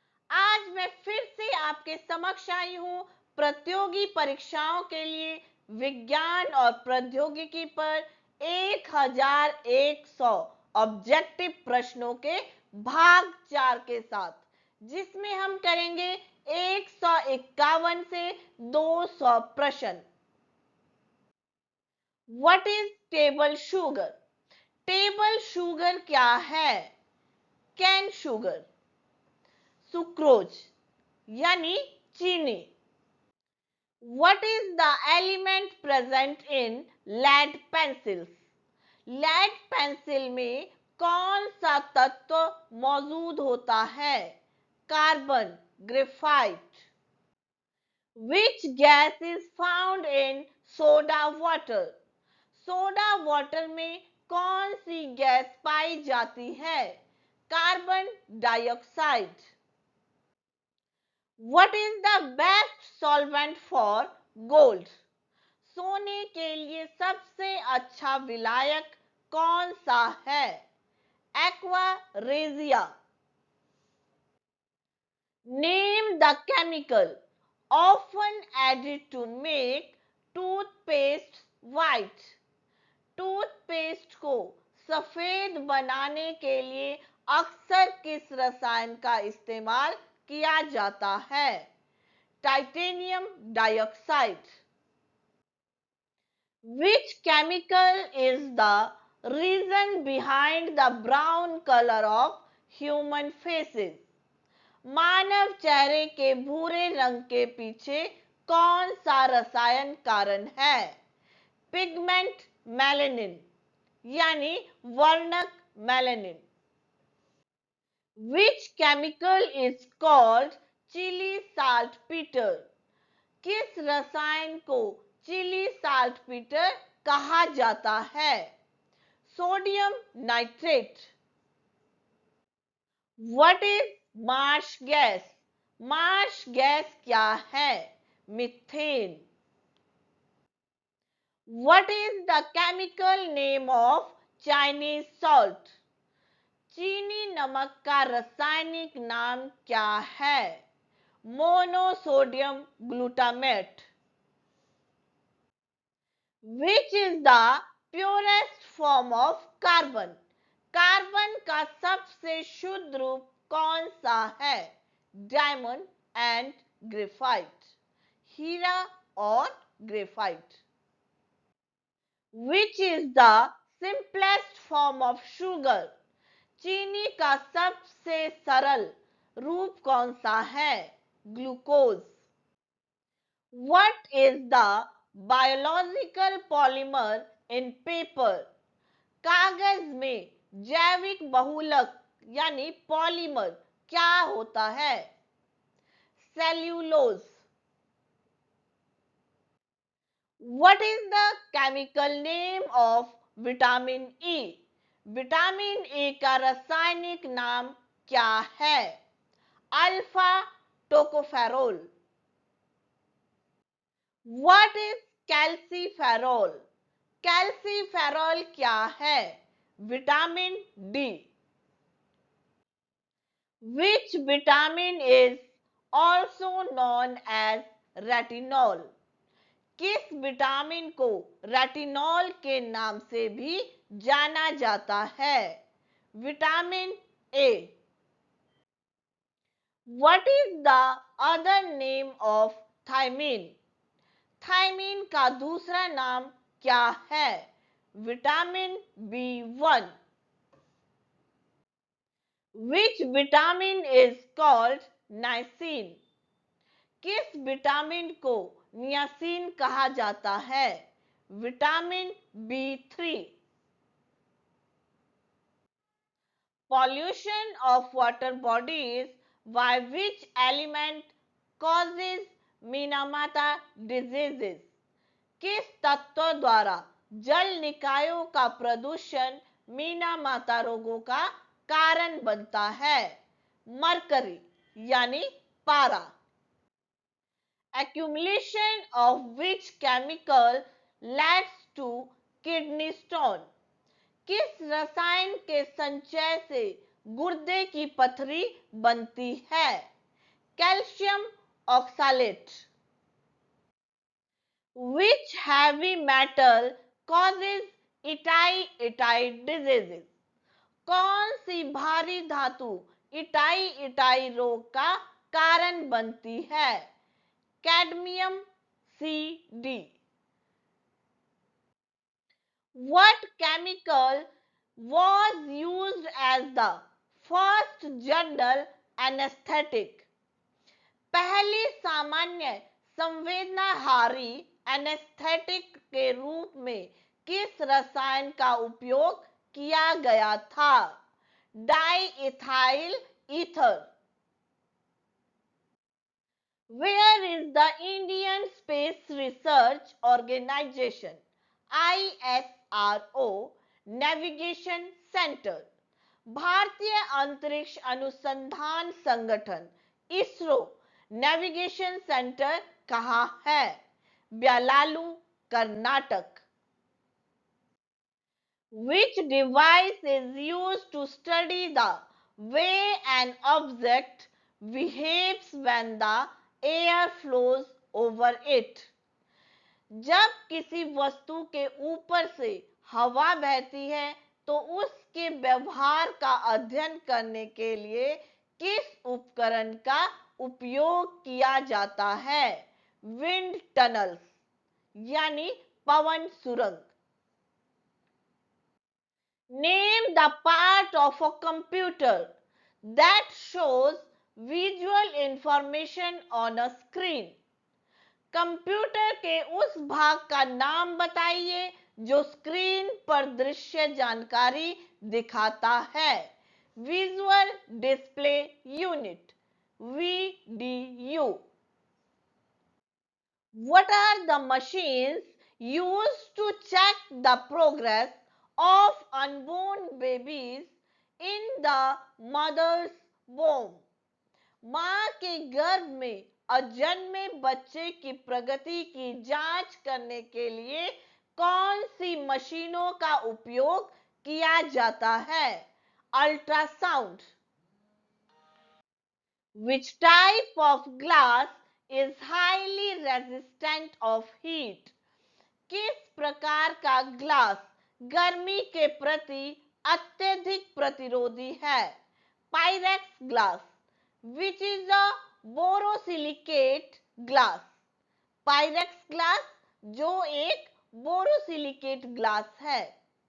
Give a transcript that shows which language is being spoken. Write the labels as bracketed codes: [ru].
[hi] आज मैं फिर से आपके समक्ष आई हूँ प्रतियोगी परीक्षाओं के लिए विज्ञान और प्रौद्योगिकी पर 1100 ऑब्जेक्टिव प्रश्नों के भाग 4 के साथ, जिसमें हम करेंगे 151 से 200 प्रश्न। [en] What is table sugar? [hi] Table sugar क्या है? कैन शुगर, सुक्रोज यानी चीनी। [en] What is the element present in lead pencils? [hi] lead pencil में कौन सा तत्व मौजूद होता है? Carbon, graphite. [en] Which gas is found in soda water? [hi] Soda water में कौन सी गैस पाई जाती है? Carbon dioxide. [en] What is the best solvent for gold? [hi] सोने के लिए सबसे अच्छा विलायक कौन सा है? Aqua regia. [en] Name the chemical often added to make toothpaste white. [hi] Toothpaste को सफेद बनाने के लिए अक्सर किस रसायन का इस्तेमाल किया जाता है? Titanium dioxide. [en] Which chemical is the reason behind the brown color of human faces? [hi] मानव चेहरे के भूरे रंग के पीछे कौन सा रसायन कारण है? पिगमेंट मेलानिन यानी वर्णक melanin. [en] Which chemical is called chili saltpeter? [hi] किस रसायन को चिली साल्टपीटर कहा जाता है? Sodium nitrate. [en] What is marsh gas? [hi] Marsh gas क्या है? Methane. [en] What is the chemical name of Chinese salt? [hi] चीनी नमक का रासायनिक नाम क्या है? Monosodium glutamate. [en] Which is the purest form of carbon? [hi] Carbon का सबसे शुद्ध रूप कौन सा है? डायमंड एंड ग्रेफाइट, हीरा और graphite. [en] Which is the simplest form of sugar? [hi] चीनी का सबसे सरल रूप कौन सा है? Glucose. [en] What is the biological polymer in paper? [hi] कागज में जैविक बहुलक यानी पॉलीमर क्या होता है? Cellulose. [en] What is the chemical name of vitamin E? [hi] Vitamin A का रासायनिक नाम क्या है? Alpha tocopherol. [en] What is calciferol? [hi] Calciferol क्या है? Vitamin D. [en] Which vitamin is also known as retinol? [hi] किस विटामिन को रेटिनॉल के नाम से भी जाना जाता है? Vitamin A. [en] What is the other name of thiamine? [hi] Thymine का दूसरा नाम क्या है? Vitamin B1। [en] Which vitamin is called niacin? [hi] किस विटामिन को नियासिन कहा जाता है? Vitamin B3। [en] Pollution of water bodies by which element causes Minamata diseases? [hi] किस तत्व द्वारा जल निकायों का प्रदूषण मीनामाता रोगों का कारण बनता है? मरकरी यानी पारा। [en] Accumulation of which chemical leads to kidney stone? [hi] किस रसायन के संचय से गुर्दे की पथरी बनती है। Calcium oxalate. [en] Which heavy metal causes itai diseases? [hi] कौन सी भारी धातु इटाई रोग का कारण बनती है? Cadmium, C, D. [en] What chemical was used as the first general anesthetic? [hi] पहली सामान्य संवेदनाहारी एनेस्थेटिक के रूप में किस रसायन का उपयोग किया गया था? Diethyl ether. [en] Where is the Indian Space Research Organization ISRO Navigation Center? [hi] भारतीय अंतरिक्ष अनुसंधान संगठन इसरो नेविगेशन सेंटर कहाँ है? Byalalu, Karnataka. [en] Which device is used to study the way an object behaves when the air flows over it? [hi] जब किसी वस्तु के ऊपर से हवा बहती है तो उसके व्यवहार का अध्ययन करने के लिए किस उपकरण का उपयोग किया जाता है? विंड टनल्स यानी पवन सुरंग। [en] Name the part of a computer that shows visual information on a screen. [hi] Computer के उस भाग का नाम बताइए जो स्क्रीन पर दृश्य जानकारी दिखाता है। Visual display unit, VDU। [en] What are the machines used to check the progress of unborn babies in the mother's womb? [hi] मां के गर्भ में अजन्मे बच्चे की प्रगति की जांच करने के लिए कौन सी मशीनों का उपयोग किया जाता है? Ultrasound. [en] Which type of glass is highly resistant of heat? [hi] किस प्रकार का ग्लास गर्मी के प्रति अत्यधिक प्रतिरोधी है? Pyrex glass. [en] Which is a borosilicate glass? [hi] Pyrex glass जो एक बोरोसिलिकेट ग्लास है।